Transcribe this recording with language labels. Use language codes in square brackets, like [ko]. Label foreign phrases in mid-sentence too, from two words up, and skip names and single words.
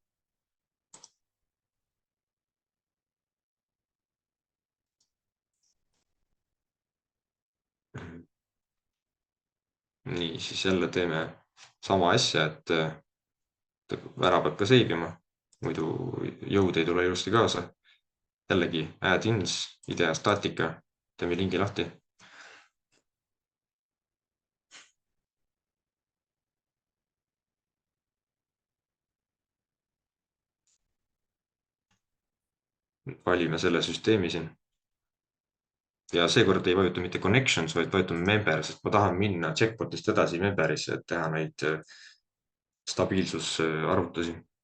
[et] Nii, siis jälle teeme sama asja, et ära peab ka seibima, muidu jõud ei tule ilusti kaasa. Jällegi add-ins, idea, staatika, teeme lingi lahti. Valime selle süsteemi siin. Ja seekord ei vajuta mitte connections, vaid vajutame member, sest ma tahan minna checkbotist edasi memberisse, et teha neid stabiilsusarvutusi.